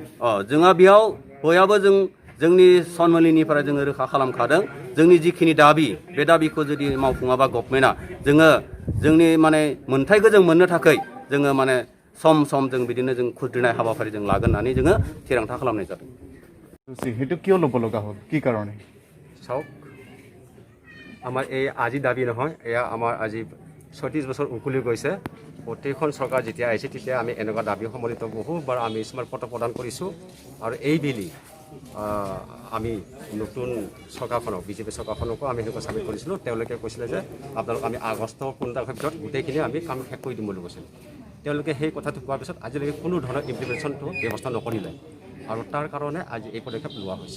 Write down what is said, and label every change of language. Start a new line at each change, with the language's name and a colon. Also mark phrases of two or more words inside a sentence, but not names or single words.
Bodo: जोंहा बेयाव बयहाबो जोंनि सन्मिलनिफ्राय जोङो रोखा खालामखादों जोंनि जिखिनि दाबि बे दाबिखौ जुदि मावफुङाबा गभर्नमेन्टआ जोङो जोंनि माने मोनथायखौ जों मोननो थाखाय जोङो माने सम जों बिदिनो जों खुद्रिनाय हाबाफारि जों लागोन होननानै जोङो थिरांथा खालामनाय जादों
Assamese: সেইটো কিয় ল'ব লগা হ'ল কি কাৰণে চাওক আমাৰ এই আজি দাবী নহয় এয়া আমাৰ আজি 36 বছৰ উকলি গৈছে প্ৰতিখন চৰকাৰ যেতিয়া আহিছে তেতিয়া আমি এনেকুৱা দাবী সম্বলিত বহুবাৰ আমি স্মাৰকপত্ৰ প্ৰদান কৰিছোঁ আৰু এই বিলি আমি নতুন চৰকাৰখনক বিজেপি চৰকাৰখনকো আমি এনেকুৱা চাবমিট কৰিছিলোঁ তেওঁলোকে কৈছিলে যে আপোনালোক আমি আগষ্টৰ 15 তাৰিখৰ ভিতৰত গোটেইখিনি আমি কাম শেষ কৰি দিম বুলি কৈছিল তেওঁলোকে সেই কথাটো কোৱাৰ পিছত আজিলৈকে কোনো ধৰণৰ ইমপ্লিমেণ্টেশ্যনটো ব্যৱস্থা নকৰিলে আৰু তাৰ কাৰণে আজি এই পদক্ষেপ লোৱা হৈছে